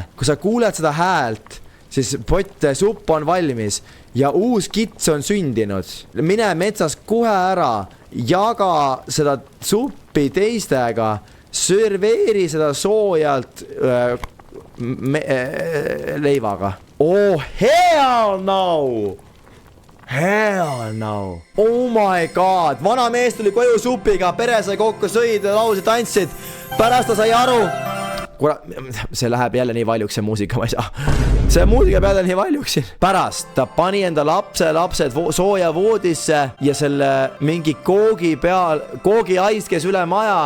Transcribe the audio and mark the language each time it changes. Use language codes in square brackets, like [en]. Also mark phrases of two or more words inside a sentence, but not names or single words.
[et] Kui sa kuuled seda häält, siis supp on valmis ja uus kits on sündinud. Mine metsas kohe ära, jaga seda suppi teistega, serveeri seda soojalt leivaga. [en] Oh, hell no! Oh my god, [et] vana mees tuli koju supiga, pere sai kokku, sõid, laulsid, tantsid. Pärast ta sai aru. Kurat, see läheb jälle nii valjuks, see muusika, ma ei saa. See muusika peale nii valjuks siin. Pärast ta pani enda lapsed sooja voodisse ja selle mingi koogi aiskes üle maja.